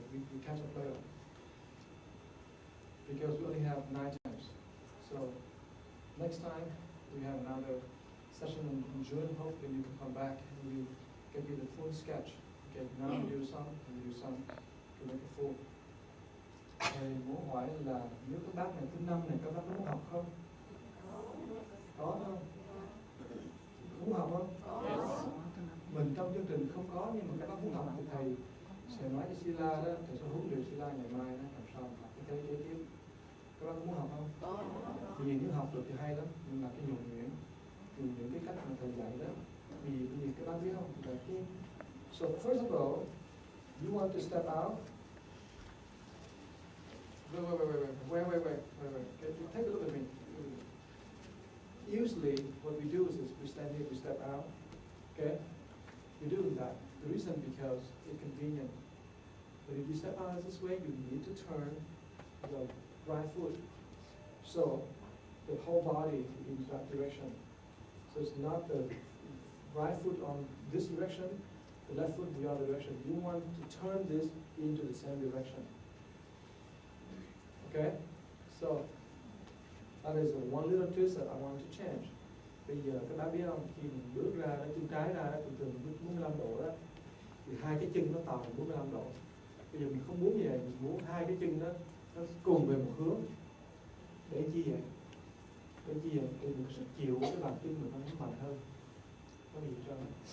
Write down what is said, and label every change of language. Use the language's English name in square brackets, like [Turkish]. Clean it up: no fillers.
[English] We can't play it because we only have 9 times. So next time we have another session in June. Hopefully you can come back and we give you the full sketch. Okay, now we do some to make it full. [Vietnamese] Thầy muốn hỏi là nếu các bác này thứ 5 này các bác có muốn học không? Có không? Muốn học không? Mình trong chương trình không có nhưng mà các bác muốn học thì thầy sẽ nói cho Sila đó, thầy sẽ huấn luyện Sila ngày mai đó làm sao học cái thế giới tiếp. Các bác có muốn học không? Vì nếu học được thì hay lắm, nhưng mà cái nhuần nhuyễn, dùng những cái cách mà thầy dạy đó. Vì các bác biết không? Là cái... [English] So first of all, you want to step out. Wait. Okay, take a look at me. Usually, what we do is we stand here, we step out. Okay? We do that. The reason because it's convenient. But if you step out this way, you need to turn the right foot. So the whole body in that direction. So it's not the right foot on this direction, the left foot in the other direction. You want to turn this into the same direction. Okay? So that is one little twist that I want to change. [Vietnamese] Bây giờ các bạn biết không, khi mình bước ra đó, chân trái ra đó, thường 45 độ đó, thì hai cái chân nó tạo thành 45 độ. Bây giờ mình không muốn như vậy, mình muốn hai cái chân nó cùng về một hướng. Để chi vậy? Để mình sức chịu cái bàn chân mình nó mạnh hơn. Có gì cho nó.